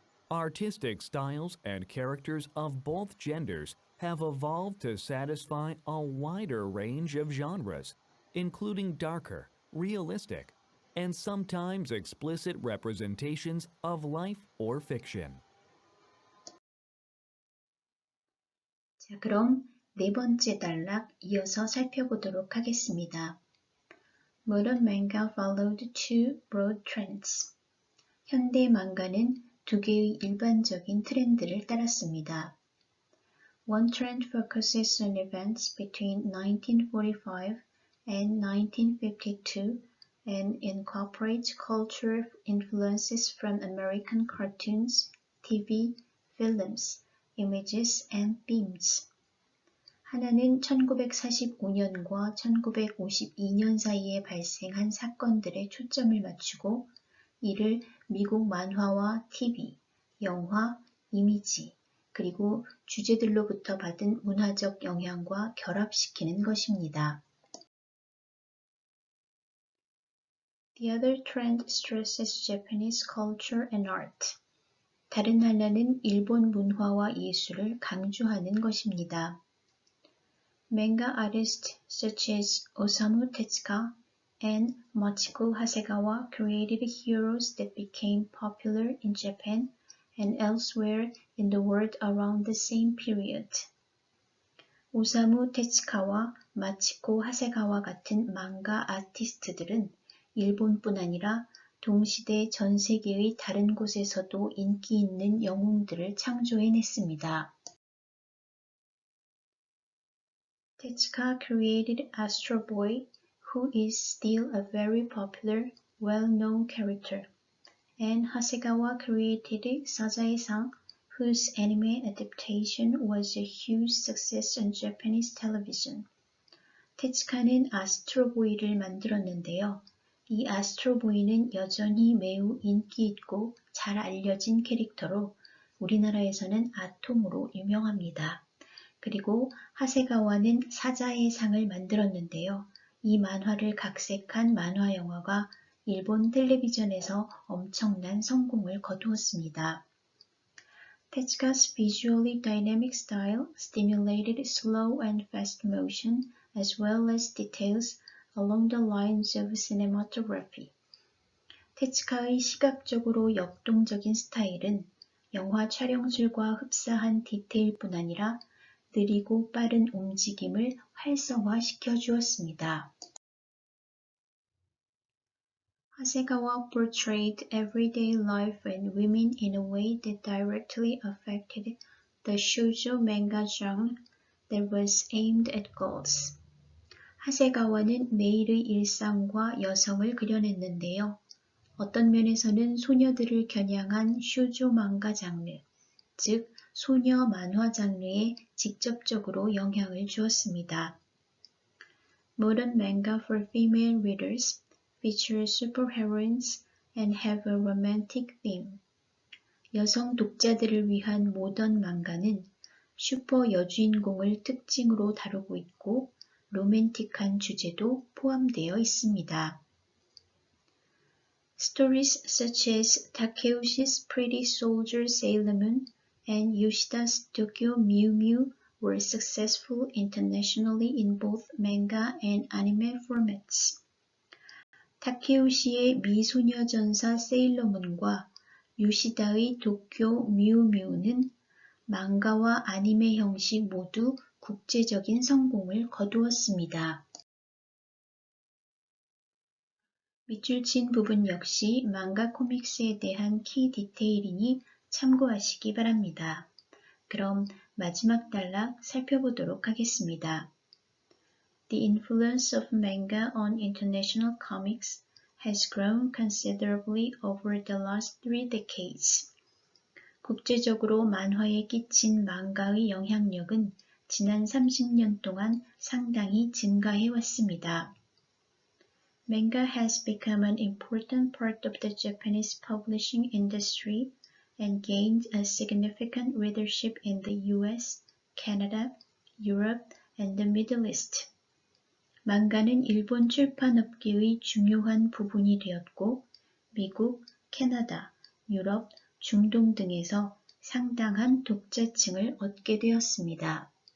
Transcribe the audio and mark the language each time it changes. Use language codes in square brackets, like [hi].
[en] Artistic styles and characters of both genders have evolved to satisfy a wider range of genres, including darker, realistic, and sometimes explicit representations of life or fiction. [ko] 자, 그럼 네 번째 단락 이어서 살펴보도록 하겠습니다. [en] Modern manga followed two broad trends. [ko] 현대 망가는 두 개의 일반적인 트렌드를 따랐습니다. [en] One trend focuses on events between 1945 and 1952 and incorporates cultural influences from American cartoons, TV, films, images, and themes. [ko] 하나는 1945년과 1952년 사이에 발생한 사건들에 초점을 맞추고 이를 미국 만화와 TV, 영화, 이미지, 그리고 주제들로부터 받은 문화적 영향과 결합시키는 것입니다. [en] The other trend stresses Japanese culture and art. [ko] 다른 하나는 일본 문화와 예술을 강조하는 것입니다. [en] Manga artists such as Osamu Tezuka and Machiko Hasegawa created heroes that became popular in Japan and elsewhere in the world around the same period. [ko] 오사무 테츠카와 마치코 하세가와 같은 망가 아티스트들은 일본뿐 아니라 동시대 전 세계의 다른 곳에서도 인기 있는 영웅들을 창조해냈습니다. [en] Tezuka created Astro Boy, who is still a very popular, well-known character, and Hasegawa created Sazae-san, whose anime adaptation was a huge success on Japanese television. [ko] 테츠카는 아스트로보이를 만들었는데요. 이 아스트로보이는 여전히 매우 인기 있고 잘 알려진 캐릭터로 우리나라에서는 아톰으로 유명합니다. 그리고 하세가와는 사자의 상을 만들었는데요. 이 만화를 각색한 만화 영화가 일본 텔레비전에서 엄청난 성공을 거두었습니다. [en] Tezuka's visually dynamic style stimulated slow and fast motion as well as details along the lines of cinematography. [ko] 테츠카의 시각적으로 역동적인 스타일은 영화 촬영술과 흡사한 디테일뿐 아니라 느리고 빠른 움직임을 활성화시켜 주었습니다. [en] Hasegawa portrayed everyday life and women in a way that directly affected the shoujo manga genre that was aimed at girls. [ko] 하세가와는 매일의 일상과 여성을 그려냈는데요. 어떤 면에서는 소녀들을 겨냥한 슈조 망가 장르, 즉 소녀 만화 장르에 직접적으로 영향을 주었습니다. [en] Modern manga for female readers feature superheroines and have a romantic theme. [ko] 여성 독자들을 위한 모던 망가는 슈퍼 여주인공을 특징으로 다루고 있고 로맨틱한 주제도 포함되어 있습니다. [en] Stories such as Takeushi's Pretty Soldier Sailor Moon and Yoshida's Tokyo Mew Mew were successful internationally in both manga and anime formats. [ko] 타케우시의 미소녀전사 세일러문과 요시다의 도쿄 뮤뮤는 망가와 아니메 형식 모두 국제적인 성공을 거두었습니다. 밑줄 친 부분 역시 망가 코믹스에 대한 키 디테일이니 참고하시기 바랍니다. 그럼 마지막 단락 살펴보도록 하겠습니다. [en] The influence of manga on international comics has grown considerably over the last 3 decades. [ko] 국제적으로 만화에 끼친 망가의 영향력은 지난 30년 동안 상당히 증가해 왔습니다. [en] Manga has become an important part of the Japanese publishing industry and gained a significant readership in the US, Canada, Europe, and the Middle East. [ko] 망가는 일본 출판업계의 중요한 부분이 되었고, 미국, 캐나다, 유럽, 중동 등에서 상당한 독자층을 얻게 되었습니다.